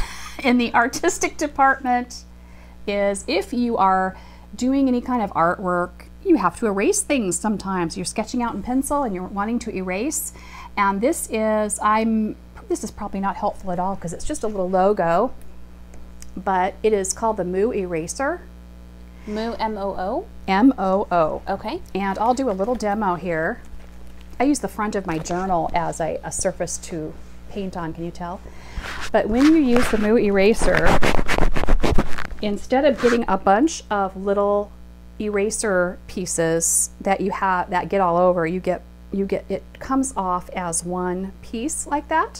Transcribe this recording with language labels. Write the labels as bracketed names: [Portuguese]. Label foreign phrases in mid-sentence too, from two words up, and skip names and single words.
[English] in the artistic department is if you are doing any kind of artwork, you have to erase things sometimes. You're sketching out in pencil and you're wanting to erase. And this is probably not helpful at all because it's just a little logo, but it is called the Moo Eraser. Moo, M-O-O? M-O-O. Okay. And I'll do a little demo here. I use the front of my journal as a surface to paint on, can you tell? But when you use the Moo Eraser, instead of getting a bunch of little eraser pieces that you have that get all over, you get it comes off as one piece like that.